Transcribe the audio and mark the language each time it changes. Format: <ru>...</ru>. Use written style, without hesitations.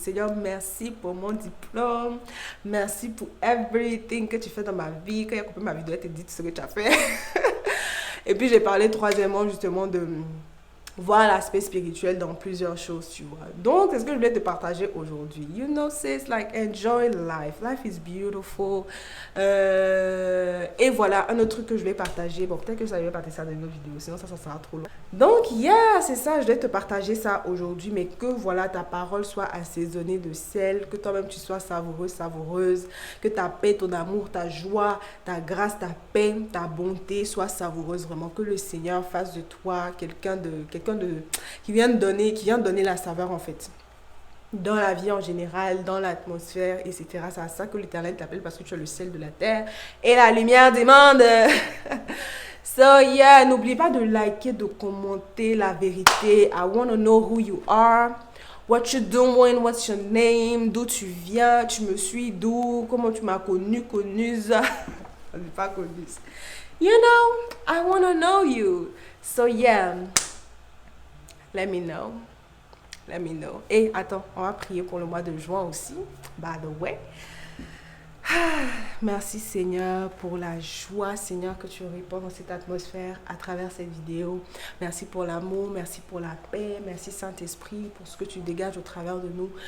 <fr>Seigneur, merci pour mon diplôme. Merci pour</fr> <en>everything</en> <fr>que tu fais dans ma vie. Quand il a coupé ma vidéo, il t'a dit tout ce que tu as fait. Et puis, j'ai parlé troisièmement, justement, de voir l'aspect spirituel dans plusieurs choses, tu vois. Donc, c'est ce que je voulais te partager aujourd'hui.</fr> <en>You know, sis, like, enjoy life. Life is beautiful.</en> <fr>Et voilà, un autre truc que je vais partager. Bon, peut-être que je vais partager ça dans une autre vidéo, sinon ça sera trop long. Donc, c'est ça, je vais te partager ça aujourd'hui, mais que, voilà, ta parole soit assaisonnée de sel, que toi-même tu sois savoureuse, savoureuse, que ta paix, ton amour, ta joie, ta grâce, ta paix, ta bonté soit savoureuse, vraiment, que le Seigneur fasse de toi quelqu'un qui vient donner la saveur en fait dans la vie en général, dans l'atmosphère, etc. C'est à ça que l'Éternel t'appelle parce que tu es le sel de la terre et la lumière du monde. So yeah, n'oublie pas de liker, de commenter la vérité.</fr> <en>I want to know who you are, what you doing, what's your name,</en> <fr>d'où tu viens, tu me suis d'où, comment tu m'as connu ça. Je n'ai pas connu.</fr> <en>You know, I want to know you. So yeah. Let me know. Let me know.</en> <fr>Et attends, on va prier pour le mois de juin aussi.</fr> <en>By the way.</en> <fr>Merci Seigneur pour la joie, Seigneur, que tu répands dans cette atmosphère à travers cette vidéo. Merci pour l'amour, merci pour la paix, merci Saint-Esprit pour ce que tu dégages au travers de nous.</fr>